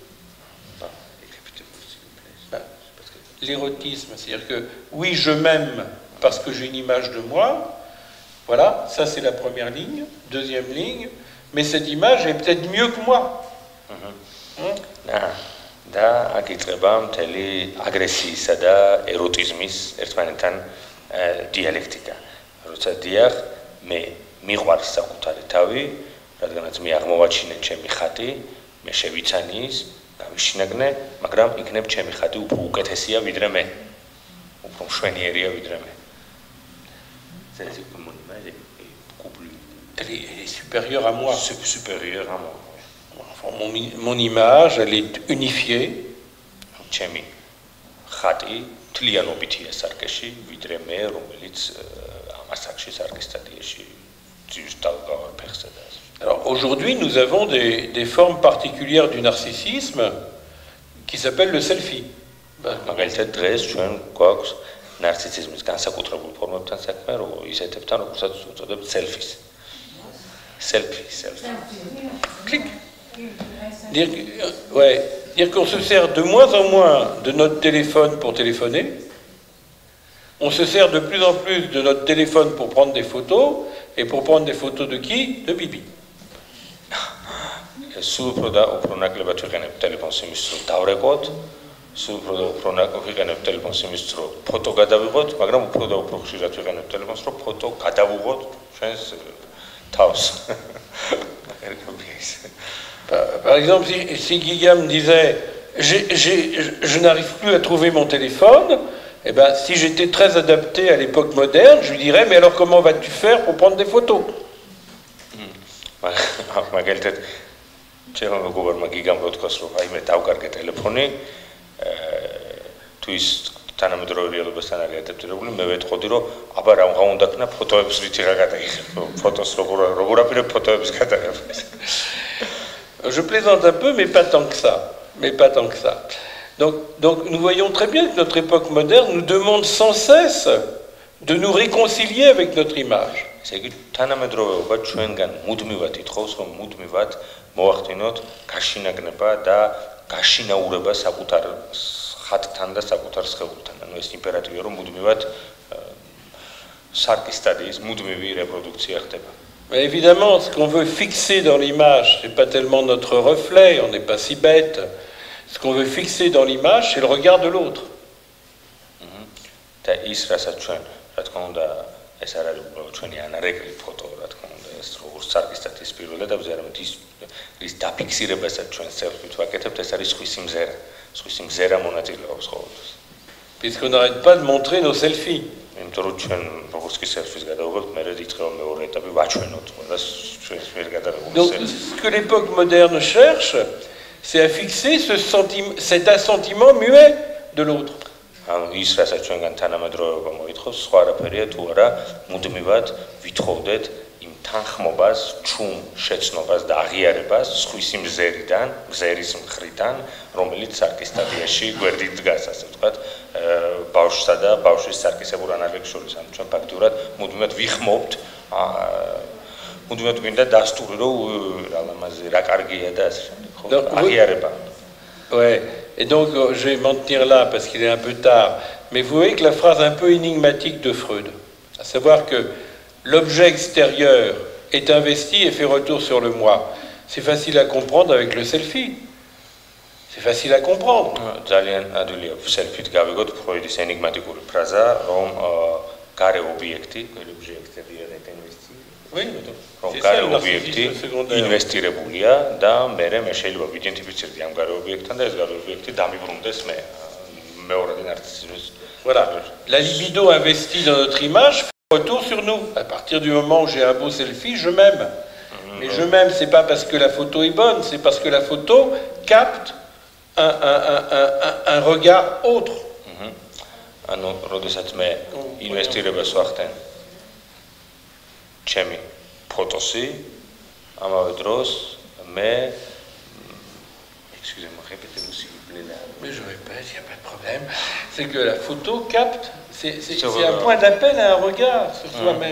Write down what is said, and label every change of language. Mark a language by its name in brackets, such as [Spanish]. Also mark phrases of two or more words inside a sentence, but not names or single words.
[French] L'érotisme, c'est-à-dire que oui, je m'aime parce que j'ai une image de moi, voilà, ça c'est la première ligne. Deuxième ligne, mais cette image est peut-être mieux que moi. [Georgian] და აქ იწყება მთელი აგრესიისა და ეროტიზმის ერთმანეთთან დიალექტიკა. როცა დიახ, მე მიყვარს საკუთარი თავი, რადგანაც მე აღმოვაჩინე ჩემი ხატი, მე შევიცანი ის, გავიშინაგნე, მაგრამ იქნებ ჩემი ხატი უფრო უკეთესია ვიდრე მე. უფრო მშვენიერია ვიდრე მე. [French] Elle est supérieure à moi. Supérieure à moi. Mon image, elle est unifiée. [Georgian] ჩემი ხატი თლიანობითია სარკეში, ვიდრე მე, რომელიც ამ ასაკში სარკის სტადიაში [French] Alors aujourd'hui, nous avons des formes particulières du narcissisme qui s'appellent le selfie. [Georgian] მაგალითად დღეს ჩვენ გვაქვს ნარცისიზმის განსაკუთრებული ფორმებთან საქმე, ისეთებთან, როგორცაც უწოდებთ selfies. [French] Selfie. Clic. Dire qu'on se sert de moins en moins de notre téléphone pour téléphoner. On se sert de plus en plus de notre téléphone pour prendre des photos. Et pour prendre des photos de qui? De Bibi. [Georgian] სულ უფრო და უფრო ნაკლებად ვიყენებ ტელეფონს იმის რომ დავრეკოთ, სულ უფრო და უფრო ნაკლებად ვიყენებ ტელეფონს იმის რომ ფოტო გადავიღოთ, მაგრამ უფრო და უფრო ხშირად ვიყენებ ტელეფონს რომ ფოტო გადავუღოთ ჩვენს თავს. [French] Par exemple, si Guiga me disait je n'arrive plus à trouver mon téléphone, eh ben, si j'étais très adapté à l'époque moderne, je lui dirais mais alors comment vas-tu faire pour prendre des photos? [Georgian] ჩემო მეგობარმა გიგამ როთქოს რომ აი მე დავკარგე ტელეფონი თუ ის თანამედროვე რეალობასთან არის ადაპტირებული მე ვეთხოვდი რომ აბა რა უნდა ქნა ფოტოებს რითიღა გადაიღებ ფოტოს როგორ აპირებ ფოტოების გადაღებას [French] Je plaisante un peu mais pas tant que ça. Donc nous voyons très bien que notre époque moderne nous demande sans cesse de nous réconcilier avec notre image. [Georgian] ესე იგი თანამედროვეობა ჩვენგან მუდმივად ითხოვს რომ მუდმივად მოახდინოთ გაშინაგნება და გაშინაურება საკუთარ ხატთან და საკუთარ სხეულთან. ანუ ეს იმპერატივია რომ მუდმივად სარკის სტადიის მუდმივი რეპროდუქცია ხდება. [French] Mais évidemment, ce qu'on veut fixer dans l'image, c'est pas tellement notre reflet, on n'est pas si bête. Ce qu'on veut fixer dans l'image, c'est le regard de l'autre. [Georgian] და ის რასაც ჩვენ რა თქმა უნდა ეს არ არის უბრალოდ ჩვენი ანარეკლი ფოტო, რა თქმა უნდა, ეს როგორც სარკის სტატიის პირველადაბზე, არამედ ის დაფიქსირებასაც ჩვენ selfie-ით ვაკეთებთ, ეს არის სხვის მზერა მონაწილეობს ყოველთვის. [French] Puisqu'on n'arrête pas de montrer nos selfies. [Georgian] იმიტომ რომ ჩვენ როგორც კი selfie-ს გადავიღებთ, მე იწყება მეორე ეტაპი ვაჩვენოთ ყველას ჩვენს მიერ გადაღებულ [French] Donc selfie. ce que l'époque moderne cherche, c'est à fixer cet assentiment muet de l'autre. [Georgian] ანუ ის რასაც ჩვენგან თანამედროვეობა მოითხოვს, სხვა არაფერია თუ არა მუდმივად ვითხოვდეთ იმ თანხმობას, ჩუმ შეცნობას და აღიარებას სხვის მზერიდან, მზერის მხრიდან, რომელიც სარკის სტადიაში გვერდით დგას, ასე ვთქვათ, ბავშვსა და ბავშვის სარკისებურ ანალეგს შორის. ანუ ჩვენ ფაქტიურად მუდმივად ვიხმობთ, მუდმივად გვინდა დასტური, რომ რა ლამაზი, რა კარგია და ასე შემდეგ, ხო? აღიარება. [French] Ouais, et donc je vais m'en tenir là parce qu'il est un peu tard, mais vous voyez que la phrase un peu énigmatique de Freud, à savoir que l'objet extérieur est investi et fait retour sur le moi, c'est facile à comprendre avec le selfie. C'est facile à comprendre. [Georgian] ძალიან ადვილია selfie-თ გავიგოთ ფროიდის ენიგმატიკური ფრაზა, რომ გარე ობიექტი, [French] Oui, [Georgian] რომ გარე ობიექტი ინვესტირებულია და მე შეიძლება ვიდენტიფიცირდე ამ გარე ობიექტთან და ეს გარე ობიექტი დამიბრუნდეს მე მეორადი ნარცისიზმის. [French] Voilà, la libido investie dans notre image fait retour sur nous. À partir du moment où j'ai un beau selfie, je m'aime. Mais je m'aime, c'est pas parce que la photo est bonne, c'est parce que la photo capte un regard autre. [Georgian] ანუ როდესაც მე ინვესტირებას ვახდენ ჩემი ფოტოსი, ამავე დროს მე [French] excusez-moi, répétez-vous s'il vous plaît là. Mais je répète, il n'y a pas de problème. C'est que la photo capte, c'est un point d'appel à un regard sur soi-même.